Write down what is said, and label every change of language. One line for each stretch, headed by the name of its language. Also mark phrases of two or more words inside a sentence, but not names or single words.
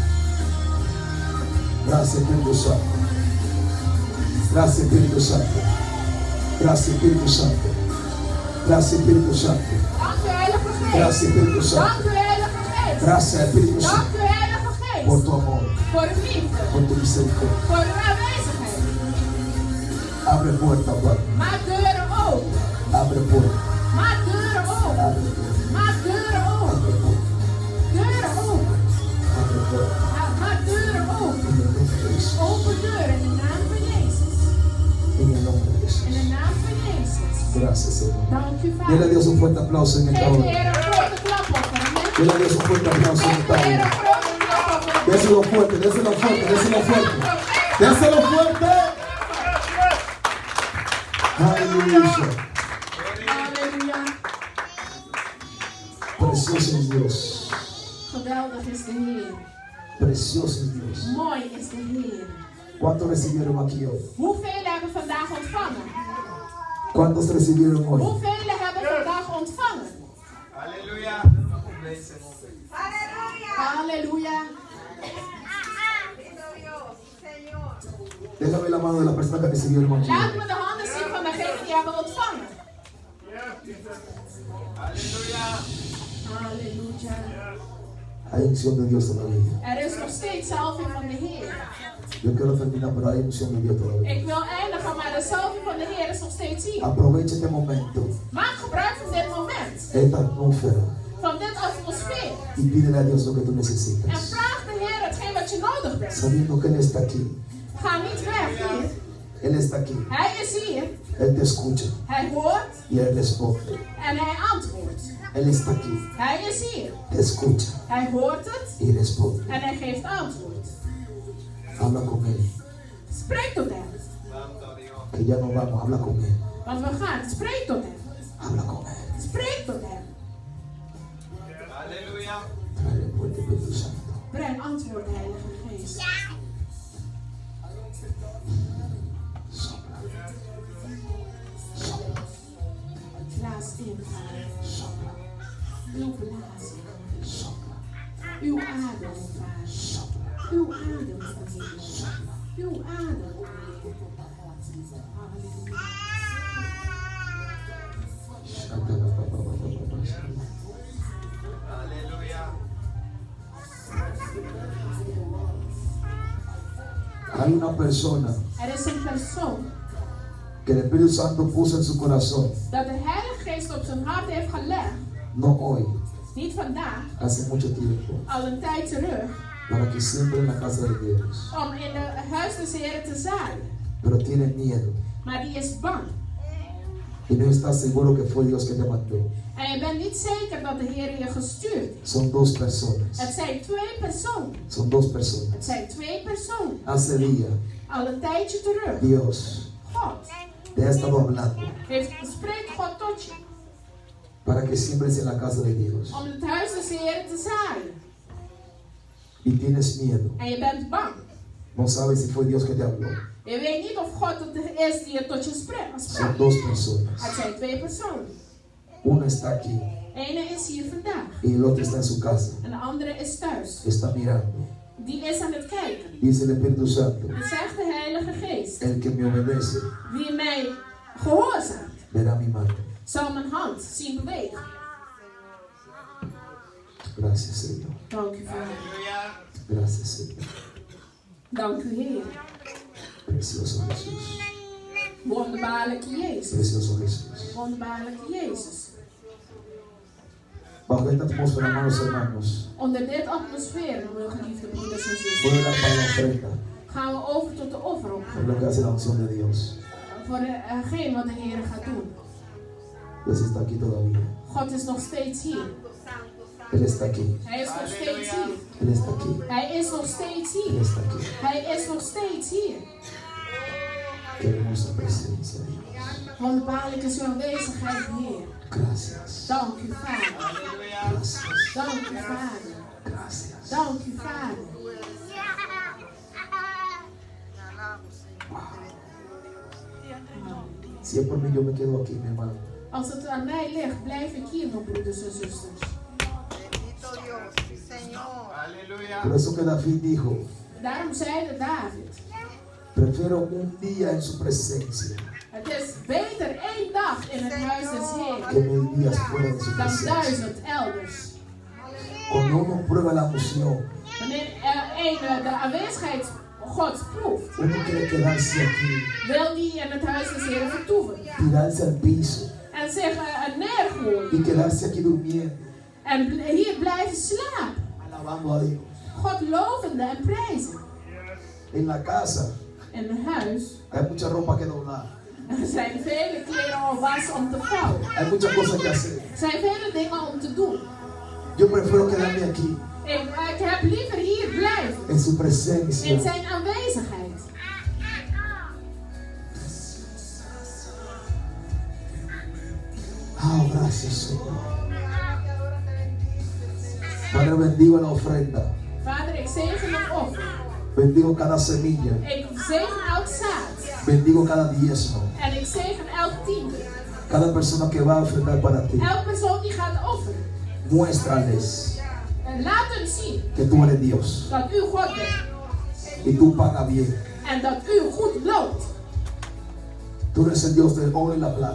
Spanish: Gracias, Espíritu Santo. Gracias, Espíritu Santo. Gracias, Espíritu Santo. Gracias, Espíritu Santo.
Dutch: Dank u, Heilige Geest.
Spanish: Gracias, Espíritu Santo.
Dutch: Dank u, Heilige Geest.
Spanish: Gracias, Espíritu
Dutch: Dank
Spanish: Santo,
Dutch: u, Heilige Geest.
Spanish: por tu amor,
Dutch: Voor uw liefde.
Spanish: por tu misericordia.
Dutch: Voor uw aanwezigheid.
Spanish: Abre puertas, Padre.
Dutch: Maak deuren open.
Spanish: Abre puertas.
Dutch: Maak deuren open.
Spanish: Abre puertas.
Dutch: Maak deuren open.
Spanish: Abre puertas.
Dutch: Deuren open.
Spanish: Abre puertas.
Dutch: Maak deuren open.
Spanish: En el nombre de Jesús.
Dutch: Open deuren in de naam van Jezus.
Spanish: En el nombre de
Dutch: In de
Spanish: Jesús.
Dutch: naam van Jezus.
Spanish: Gracias, Señor.
Dutch: Dank u,
Spanish: Dile a
Dutch: Vader.
Spanish: Dios un fuerte aplauso en esta
Dutch: Geef de
Spanish: hora.
Dutch: Heer een grote klap op voor hem.
Spanish: Dile a Dios un fuerte aplauso en
Dutch: Geef
Spanish: esta
Dutch: de Heer
Spanish: hora.
Dutch: een grote klap op voor hem.
Spanish: Déselo fuerte, déselo fuerte, déselo fuerte. Déselo fuerte. Aleluya.
Dutch: Halleluja.
Spanish: Precioso es Dios.
Dutch: Geweldig is de Heer.
Spanish: Precioso es Dios.
Dutch: Mooi is de Heer.
Spanish: ¿Cuántos recibieron aquí hoy?
Dutch: Hoeveel hebben vandaag ontvangen?
Spanish: ¿Cuántos recibieron hoy?
Dutch: Hoeveel hebben vandaag ontvangen?
Spanish: Aleluya.
Dutch: Halleluja.
Spanish: Bendito Dios, Señor. Déjame la mano de las personas que recibieron aquí.
Dutch: Laat me de handen zien van degenen die hebben ontvangen. Halleluja.
Spanish: Hay unción de Dios todavía.
Dutch: Er is nog steeds salving van de Heer.
Spanish: Yo quiero terminar, pero hay unción de Dios todavía.
Dutch: Ik wil eindigen, maar de salving van de Heer is nog steeds hier.
Spanish: Aprovecha este momento,
Dutch: Maak gebruik van dit moment,
Spanish: esta atmósfera,
Dutch: van dit atmosfeer.
Spanish: y pídele a Dios lo que tú
Dutch: En
Spanish: necesitas.
Dutch: vraag de Heer hetgeen wat je nodig bent.
Spanish: Sabiendo que Él está aquí.
Dutch: Ga niet weg hier.
Spanish: Él está aquí.
Dutch: Hij is hier.
Spanish: Él te escucha
Dutch: Hij hoort
Spanish: y Él responde.
Dutch: en hij antwoordt.
Spanish: Él está aquí.
Dutch: Hij is hier.
Spanish: Te escucha
Dutch: Hij hoort het
Spanish: y responde.
Dutch: en hij geeft antwoord.
Spanish: Habla con Él.
Dutch: Spreek tot hem.
Spanish: Que ya no vamos. Habla con Él.
Dutch: Want we gaan. Spreek tot hem.
Spanish: Habla con Él.
Dutch: Spreek tot hem.
Spanish: Trae fuerte Espíritu Santo.
Dutch: Breng antwoord, Heilige Geest.
Spanish: Sopla. Sopla.
Dutch: Blaas in, Vader.
Spanish: Sopla.
Dutch: Uw blazen.
Spanish: Sopla.
Dutch: Uw adem, Vader.
Spanish: Sopla.
Dutch: Uw adem, Vader.
Spanish: Sopla.
Dutch: Uw adem, Heer. Halleluja.
Spanish: Hay una persona
Dutch: Er is een persoon
Spanish: que el Espíritu Santo puso en su corazón,
Dutch: dat de Heilige Geest op zijn hart heeft gelegd.
Spanish: no hoy,
Dutch: Niet vandaag,
Spanish: hace mucho tiempo,
Dutch: al een tijd terug.
Spanish: para que siempre en la casa de Dios,
Dutch: Om in het huis des Heren te zaaien.
Spanish: pero tiene miedo
Dutch: Maar die is bang.
Spanish: y no está seguro que fue Dios que te mandó.
Dutch: En je bent niet zeker dat de Heer je gestuurd heeft.
Spanish: Son dos personas,
Dutch: Het zijn twee personen.
Spanish: son dos personas.
Dutch: Het zijn twee personen.
Spanish: Hace días,
Dutch: Al een tijdje terug.
Spanish: Dios
Dutch: God
Spanish: te ha estado hablando
Dutch: spreekt God tot je.
Spanish: para que siembres en la casa de Dios
Dutch: Om het huis des Heren te zaaien.
Spanish: y tienes miedo.
Dutch: En je bent bang.
Spanish: No sabes si fue Dios que te habló.
Dutch: Je weet niet of God het is die het tot je sprak.
Spanish: Son dos personas.
Dutch: Het zijn twee personen.
Spanish: Uno está aquí
Dutch: Ene is hier vandaag.
Spanish: y el otro está en su casa.
Dutch: En de andere is thuis.
Spanish: Está mirando.
Dutch: Die is aan het kijken.
Spanish: Dice el Espíritu Santo,
Dutch: Het zegt de Heilige Geest.
Spanish: el que me obedece
Dutch: Wie mij gehoorzaamt,
Spanish: verá mi mano.
Dutch: zal mijn hand zien bewegen.
Spanish: Gracias, Señor.
Dutch: Dank u, Vader.
Spanish: Gracias, Señor.
Dutch: Dank u, Heer.
Spanish: Precioso Jesús.
Dutch: Wonderbaarlijke Jezus.
Spanish: Precioso Jesús.
Dutch: Wonderbaarlijke Jezus.
Spanish: Bajo esta atmósfera, amados hermanos,
Dutch: Onder dit atmosfeer, mijn geliefde broeders en
Spanish: voy a
Dutch: zusters,
Spanish: orar para la ofrenda.
Dutch: gaan we over tot de offerop.
Spanish: Es lo que hace la unción de Dios.
Dutch: Voor hetgeen wat de Heer gaat doen.
Spanish: Dios está aquí todavía.
Dutch: God is nog steeds hier.
Spanish: Él está aquí.
Dutch: Hij is nog steeds hier.
Spanish: Él está aquí.
Dutch: Hij is nog steeds
Spanish: Él
Dutch: hier.
Spanish: está aquí.
Dutch: Hij is nog steeds hier.
Spanish: Qué hermosa presencia, Dios.
Dutch: Wonderbaarlijk is uw aanwezigheid, Heer.
Spanish: Gracias.
Dutch: Dank u, Vader.
Spanish: Gracias.
Dutch: Dank u, Vader.
Spanish: Gracias.
Dutch: Dank u, Vader.
Spanish: Si es por mí, yo me quedo aquí, mi hermano.
Dutch: Als het aan mij ligt, blijf ik hier, mijn broeders en zusters.
Spanish: Bendito Dios, sí, Señor. Por eso que David dijo,
Dutch: Daarom zeide David,
Spanish: prefiero un día en su presencia
Dutch: het is beter 1 dag in het huis des Heeren
Spanish: que 1000 días fuera de su
Dutch: dan
Spanish: presencia.
Dutch: 1000 elders.
Spanish: Cuando uno prueba la unción,
Dutch: Wanneer een de aanwezigheid Gods proeft,
Spanish: uno quiere quedarse aquí,
Dutch: wil die in het huis des Heeren vertoeven.
Spanish: tirarse al piso
Dutch: En zich neergooien.
Spanish: y quedarse aquí durmiendo,
Dutch: En hier blijven slapen.
Spanish: alabando a Dios.
Dutch: God lovende en prijzen.
Spanish: En la casa
Dutch: In een huis
Spanish: hay mucha ropa que doblar,
Dutch: er zijn vele kleren al was om te vouwen.
Spanish: hay muchas cosas que hacer.
Dutch: Er zijn vele dingen om te doen.
Spanish: Yo prefiero quedarme aquí
Dutch: Ik heb liever hier blijven.
Spanish: en su
Dutch: In
Spanish: presencia.
Dutch: zijn aanwezigheid.
Spanish: Oh, gracias, Señor. Padre, bendigo la ofrenda.
Dutch: Vader, ik zegen het offer.
Spanish: Bendigo cada semilla.
Dutch: Ik zegen elk zaad.
Spanish: Bendigo cada diezmo.
Dutch: En ik zegen elk tiende.
Spanish: Cada persona que va a ofrendar para ti.
Dutch: Elk persoon die gaat offeren.
Spanish: Muéstrales
Dutch: En laat hem zien
Spanish: que tú eres Dios
Dutch: dat u God bent.
Spanish: y tú pagas bien.
Dutch: En dat u goed loopt.
Spanish: Tú eres el Dios del oro y la plata.